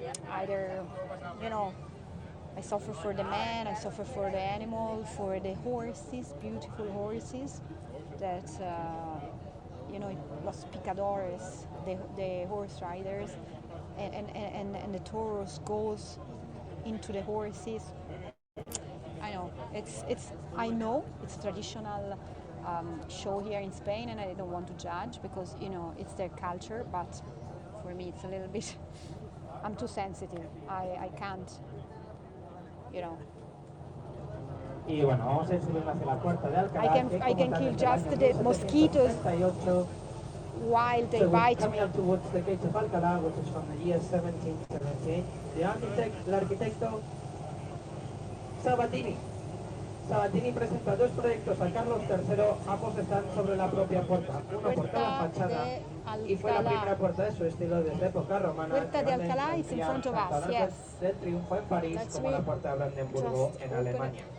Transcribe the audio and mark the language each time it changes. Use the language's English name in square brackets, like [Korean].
[English] Either, you know, I suffer for the man, I suffer for the animal, for the horses, beautiful horses that, you know, [Spanish] los picadores, [English] the horse riders, and the Taurus goes into the horses. I know it's traditional show here in Spain, and I don't want to judge because, you know, it's their culture, but for me it's a little bit, I'm too sensitive. I can't, you know. [Spanish] Y bueno, vamos a ir subiendo hacia la puerta de Alcalá. [English] I can kill just the mosquitoes while they bite me. Coming up towards the gates of Alcalá, which is from the year 1778. [Spanish] El arquitecto Sabatini. Sabatini presenta dos proyectos a Carlos III, ambos están sobre la propia puerta, uno por cada fachada, y fue la primera puerta de su estilo desde época romana. [English] Puerta de Alcalá is in front of us, yes. [Spanish] Del triunfo en París, [English] That's [Spanish] como [English] me. [Spanish] la puerta de Brandenburgo en Alemania.